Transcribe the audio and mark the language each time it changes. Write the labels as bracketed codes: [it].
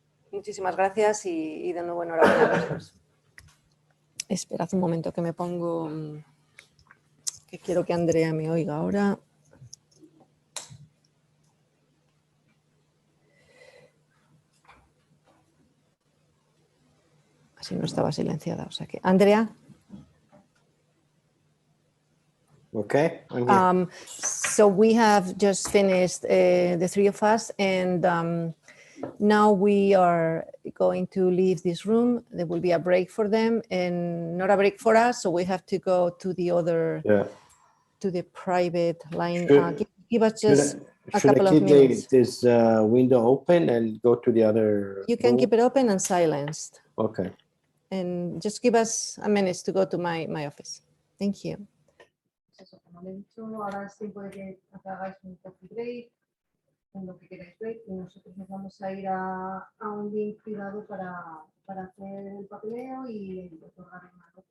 [es] Muchísimas gracias y de nuevo enhorabuena a los dos. Esperad un momento que me pongo, que quiero que Andrea me oiga ahora. Así no estaba silenciada, o sea que... Andrea. [en] Okay, I'm here. So we have just finished, the three of us, and now we are going to leave this room. There will be a break for them and not a break for us, so we have to go to the other, to the private line. Give us just a couple of minutes. Should I keep this window open and go to the other You can room? keep it open and silenced. Okay. And just give us a minute to go to my office. Thank you. [es] Como le he dicho, ahora es tiempo de que hagáis un coffee break, en lo que queráis break, y nosotros nos vamos a ir a un link privado para hacer el papeleo y otorgar una